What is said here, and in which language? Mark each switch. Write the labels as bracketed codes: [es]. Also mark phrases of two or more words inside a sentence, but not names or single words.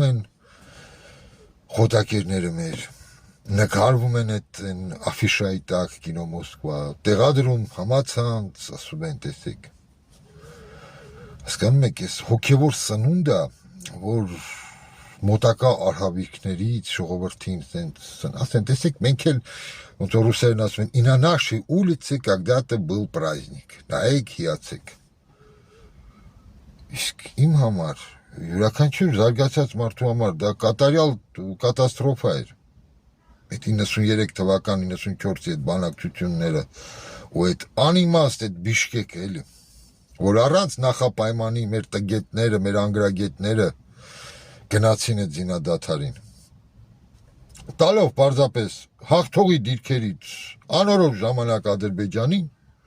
[hy] են խոտակերները մեր, նկարվում են այդ աֆիշայի տակ կինո Մոսկվա, տեղադրում համացանց, ասում են տեսեք։ Հասկանում եք, այս հոգևոր սնունդը, որ մոտակա արհավիրքներից ժողովրդին ասեն, տեսեք, մենք էլ ոնց որ ռուսերեն ասում են, [ru] и на нашей улице когда-то был праздник, [hy] նայեք, հիացեք։ Իսկ իմ համար, յուրաքանչյուր զարգացած մարդու համար դա կատարյալ կատաստրոֆա էր։ Այդ 93 թվական, 94-ի այդ բանակցությունները ու այդ անիմաստ այդ Բիշկեկը էլի, որ առանց նախապայմանի մեր տգետները, մեր անգրագետները գնացին այդ զինադադարին։ Տալով պարզապես հաղթողի դիրքերից անորոշ ժամանակ Ադրբեջանին,